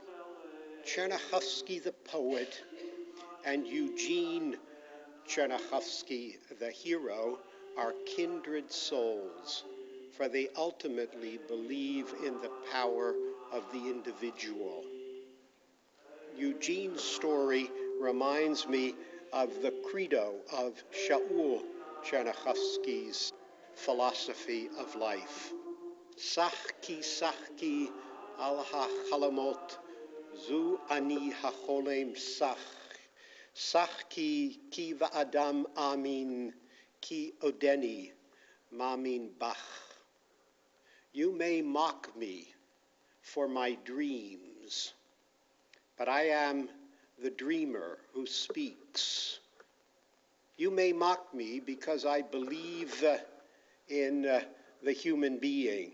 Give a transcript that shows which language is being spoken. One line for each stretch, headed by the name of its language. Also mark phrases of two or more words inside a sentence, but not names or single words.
English: Chernyakhovsky the poet and Eugene Chernyakhovsky the hero are kindred souls, for they ultimately believe in the power of the individual. Eugene's story reminds me of the credo of Shaul Chernyakhovsky's philosophy of life.
Hebrew: שחקי על החלומות זו אני החולם שח. שחקי כי באדם אאמין כי עודני מאמין בך.
English: You may mock me for my dreams, but I am the dreamer who speaks. You may mock me because I believe in the human being.